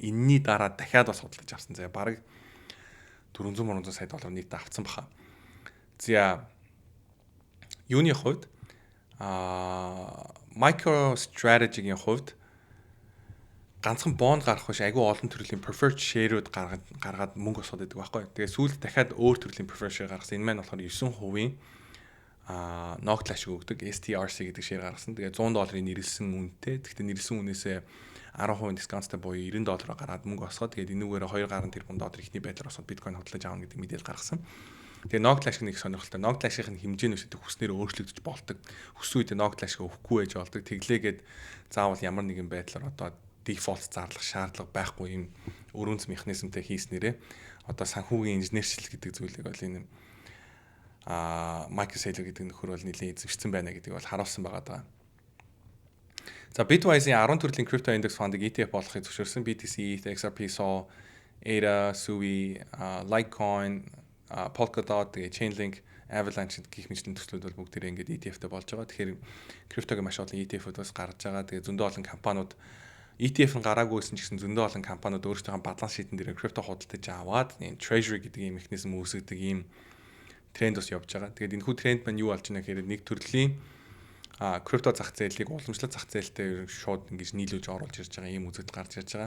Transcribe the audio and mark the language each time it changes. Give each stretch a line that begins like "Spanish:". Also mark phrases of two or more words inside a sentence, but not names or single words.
Mongolian: Энэний дараа дахиад бас худалдаж авсан. За, бараг 400 сая доллар нийт авцсан баха. За, юуны хувьд MicroStrategy-гийн хувьд ганцхан бонд гарах биш айгүй олон төрлийн
English: preferred share-
Mongolian: ууд гаргаад мөнгө босгоод байдаг байхгүй. Тэгээ сүүлд дахиад өөр төрлийн
English: preferred share
Mongolian: гаргасан. Энэ маань болохоор 9% ногдол ашиг өгдөг STRC гэдэг share гаргасан. Тэгээ $100 нэрэлсэн үнэтэй. Гэхдээ нэрэлсэн үнээсээ 10% дискаунттай буюу $90 гараад мөнгө босгоод тэгээд энүүгээр 2.1 тэрбум доллар ихний байдлаар босоод биткойн худалдаж авах гэдэг мэдээлэл гаргасан. Тэгээ ногдол ашиг нэг сонирхолтой. Ногдол ашигын хэмжээ нь хүснээр өөрчлөгдөж болдог. Хүссэн үед ногдол ашиг өгөхгүй байж болдог. Тэглээгээд заавал ямар нэгэн байдлаар одоо дефолт зарлах шаардлага байхгүй юм өрөөнц механизмтэй хийснээрээ одоо санхүүгийн инженерчил гэдэг зүйлийг бол энэ MicroStrategy гэдэг нөхөр бол нэлийн эзэмшсэн байна гэдгийг бол харуулсан байгаа даа. За, Bitwise-ийн 10 төрлийн крипто индекс фондыг ETF болохыг зөвшөөрсөн. BTC, ETH, XRP, Sol, ADA, Sui, Litecoin, Polkadot, Chainlink, Avalanche гэх мэт төслүүд бол бүгд тэрэ ингээд ETF-тэй болж байгаа. Тэгэхээр криптогийн маш олон ETF-үүд бас гарч байгаа. Тэгээ зөндөө олон компаниуд ETF-ын гараагүйсэн ч гэсэн зөндөө олон компаниуд өөрсдийнхөө баланс шийдэн дээр крипто худалдаж аваад энэ treasury гэдэг ийм механизм үүсгэдэг ийм тренд бас явж байгаа. Тэгээд энэ хүү тренд маань юу болж байна гэхээр нэг төрлийн крипто зах зээлийг уламжлалт зах зээлтэй шууд ингэж нийлүүлж оруулж ирж байгаа ийм үзэгдэл гарч ирж байгаа.